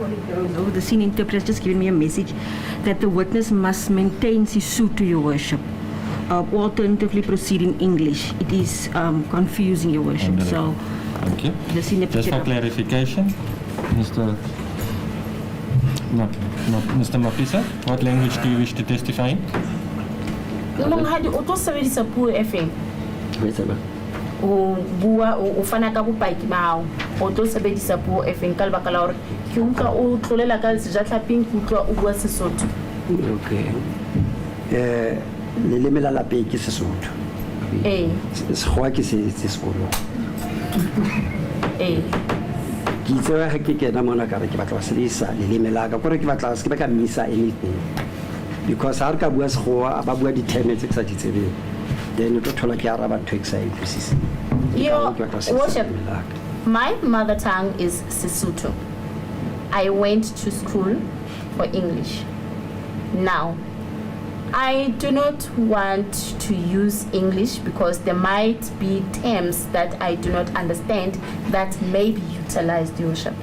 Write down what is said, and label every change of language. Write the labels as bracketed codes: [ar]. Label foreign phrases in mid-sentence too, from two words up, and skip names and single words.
[en] The scene interpreter has just given me a message that the witness must maintain Sesotho, Your Worship. Alternatively proceed in English. It is confusing, Your Worship. So, thank you. The scene Just for clarification, Mr. Mapisa, what language do you wish to testify in? [st] Monghadi o tlo sebedisa puo e feng? O bua o fana ka bopaki ba hao. O tlo sebedisa puo e feng ka lebaka la hore ke utlwa o tlolela ka sejatlaping ke utlwa o bua Sesotho. [en] Okay. [st] Leleme la lapeng ke Sesotho. Sekgowa ke se sekolong. Ke itse ga ke kena mona ka re ke batla go sebedisa leleme la ka gore ke batla se ke ba ka misa anything because ha re ka bua sekgowa ba bua di-term tse ke sa di tsebeng then o tlo thola ke araba ntho e ke sa e utlwisiseng. [en] Your Worship, my mother tongue is Sesotho. I went to school for English. Now, I do not want to use English because there might be terms that I do not understand that may be utilized, Your Worship.